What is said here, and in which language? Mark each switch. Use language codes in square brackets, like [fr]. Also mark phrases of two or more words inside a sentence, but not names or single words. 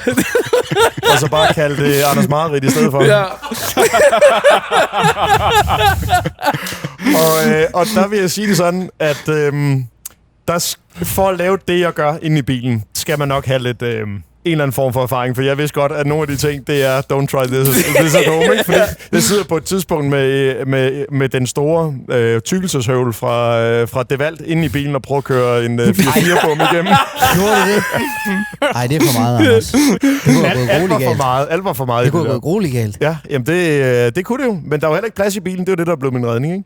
[da] Og så bare kalde det Anders Mareridt i stedet for. Ja. Og der vil jeg sige det sådan, at for at lave det, jeg gør inde i bilen, skal man nok have lidt... en eller anden form for erfaring, for jeg vidste godt, at nogle af de ting, det er [en] don't try this at home, [da] ikke? Fordi jeg sidder på et tidspunkt med den store tykkelseshøvl fra Devalt inde i bilen og prøver at køre en 4-4-bom igennem. Gjorde du det? Nej, det er for meget, Anders. Det kunne have gået grueligt galt. Alt var for meget. Det kunne have gået grueligt galt. Ja, jamen det kunne det jo, men der var heller ikke plads i bilen, det var det, der blev min redning, ikke?